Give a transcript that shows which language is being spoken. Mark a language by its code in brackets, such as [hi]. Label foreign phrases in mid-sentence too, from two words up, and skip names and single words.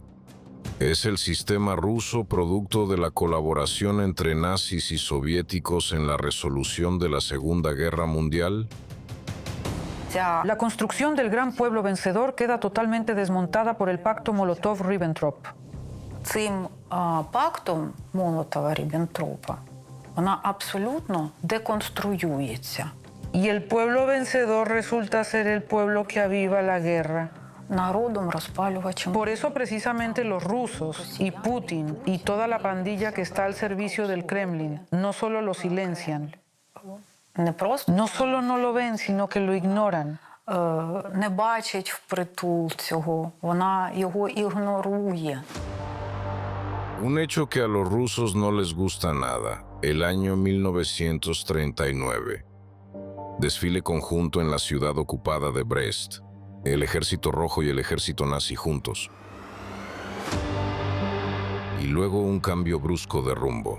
[es] ¿Es el sistema ruso producto de la colaboración entre nazis y soviéticos en la resolución de la Segunda Guerra Mundial? La construcción del gran pueblo vencedor queda totalmente desmontada por el pacto Molotov-Ribbentrop. [uk] Цим пактом Молотова-Ріббентропа вона абсолютно деконструюється. [es] Y el pueblo vencedor resulta ser el pueblo que aviva la guerra. Por eso precisamente los rusos y Putin y toda la pandilla que está al servicio del Kremlin no solo lo silencian, no solo no lo ven, sino que lo ignoran. [uk] Не бачить впритул цього, вона його ігнорує. [es] Un hecho que a los rusos no les gusta nada, el año 1939. Desfile conjunto en la ciudad ocupada de Brest. El ejército rojo y el ejército nazi juntos. Y luego un cambio brusco de rumbo.